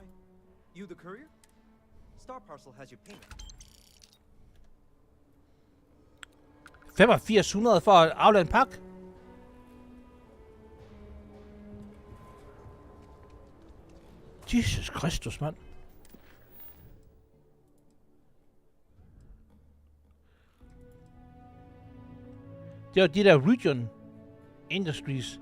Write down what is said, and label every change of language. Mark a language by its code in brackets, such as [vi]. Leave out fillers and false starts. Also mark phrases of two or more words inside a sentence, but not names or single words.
[en] You the courier? Star Parcel has your payment. [da] 8500 for at aflevere en pakke. Jesus Kristus, mand. Det var de der Region Industries.